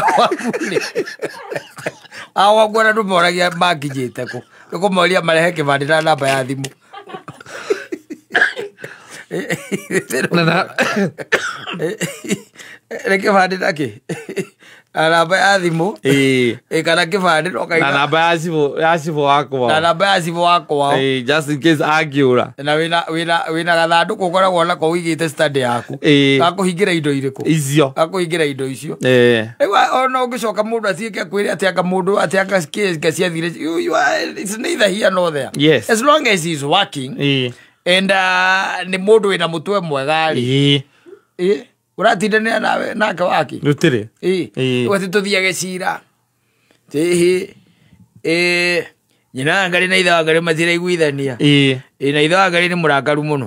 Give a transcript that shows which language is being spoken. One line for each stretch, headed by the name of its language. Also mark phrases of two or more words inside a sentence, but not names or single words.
Kikuyu: nguona andũ moragia makinyĩte kũ nĩkũmoria marehe kĩbandĩ na namba ya thimũ kĩbandĩ nakĩ namba ya thimũ kana kĩbandĩ na namba ya cibũ wakwa na namba ya cibũ wakwa
English: just in case angĩũra
Kikuyu: na wĩna gathandũkũ ũkoragwo nako ũigĩte study yaku gakũhingĩra indo irĩkũ icio gakũhingĩra indo icio ona ũngĩcoka mũndũ atiĩke akwĩre atĩ anga mũndũ atĩ anga ciathire
English: it's neither here nor there as long as he's working and
Kikuyu: nĩ mũndũ wĩna mũtwe mwega rĩ ũratindanĩra nawe nake waki rũtirĩ atĩ tũthiage cira nyina Ngarĩ na ithe wa Ngarĩ matiraiguithania na ithe wa Ngarĩ nĩ mũrakaru mũno